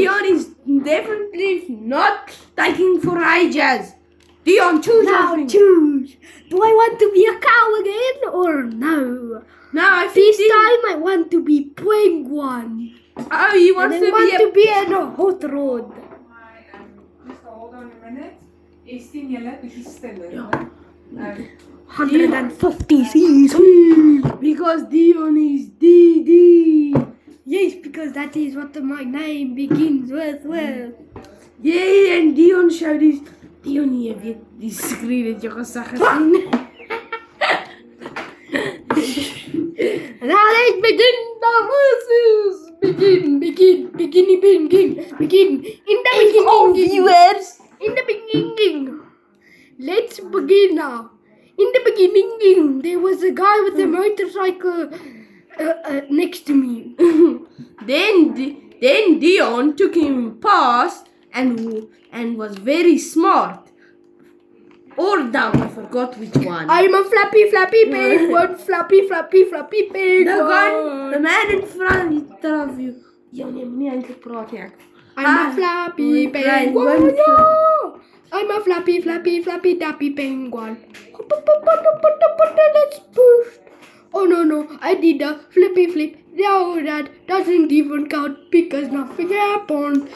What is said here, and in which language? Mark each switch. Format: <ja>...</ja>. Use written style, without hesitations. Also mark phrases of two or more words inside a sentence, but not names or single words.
<en>Dion is definitely not taking for ages. Dion, choose now something. choose. Do I want to be a cow again or no? Now I think This time I want to be penguin. Oh, he wants And I to want be to be in a hot rod. Just hold on a minute.</en> <af>Is die julle bietjie stiller? Ja.</af> <en>150 cc. because Dion is DD. Yes, because that is what my name begins with. Yeah, and Dion showed his Dion</en> <af>jy weet die skree het jou gesig gesien.</af> <en>Now let's begin the races. Begin. In the beginning. Let's begin now. In the beginning, there was a guy with a motorcycle next to me. Then Dion took him past and was very smart. Or down, I forgot which one. I'm a flappy penguin, flappy penguin. The man in front of you.</en> <af>Ja, nee, moenie eintlik praat nie.</af> <en>I'm a flappy penguin. I'm a flappy dappy penguin. Let's push. Oh no, I did a flippy flip. No, that doesn't even count because nothing happened.</en>